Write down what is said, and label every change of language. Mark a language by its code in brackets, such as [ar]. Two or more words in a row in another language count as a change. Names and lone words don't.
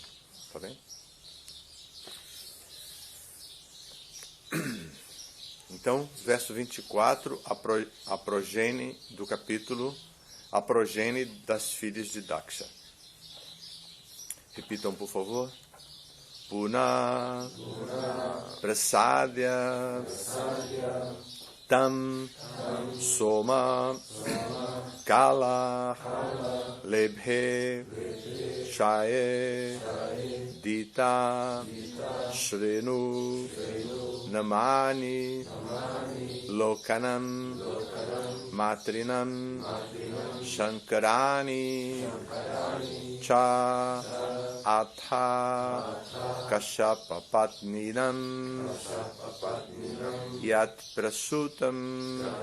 [pt] Tá bem? Então, verso 24, a progenie do capítulo, a progenie das filhas de Daksha. Repitam, por favor. [sa] Puna Prasadya Tam Soma Kala Lebhe Shaye Dita Shrenu Namani Lokanam Matrinam Shankarani Cha Atha Kashyapa Patninam Yat Prasutam